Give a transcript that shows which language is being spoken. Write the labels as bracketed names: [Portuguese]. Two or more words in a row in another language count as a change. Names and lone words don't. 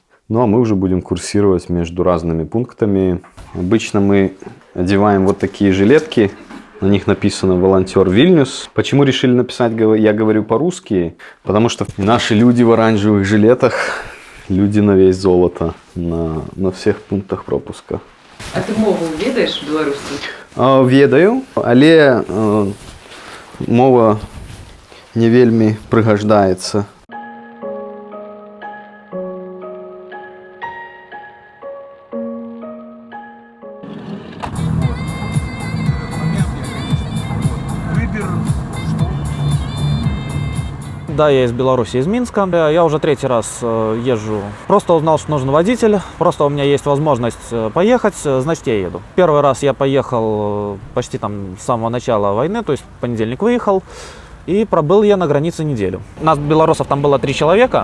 [Russian] Ну а мы уже будем курсировать между разными пунктами. Обычно мы одеваем вот такие жилетки. На них написано «Волонтер Вильнюс». Почему решили написать, я говорю по-русски? Потому что наши люди в оранжевых жилетах, люди на весь золото, на всех пунктах пропуска. [Belarusian] А ты мову ведаешь беларускую? Ведаю, але мова не вельмі прыгаждаецца. [Russian] Да, я из Беларуси, из Минска. Я уже третий раз езжу. Просто узнал, что нужен водитель. Просто у меня есть возможность поехать, значит, я еду. Первый раз я поехал почти там с самого начала войны, то есть в понедельник выехал. И пробыл я на границе неделю. Нас, белорусов, там было 3 человека.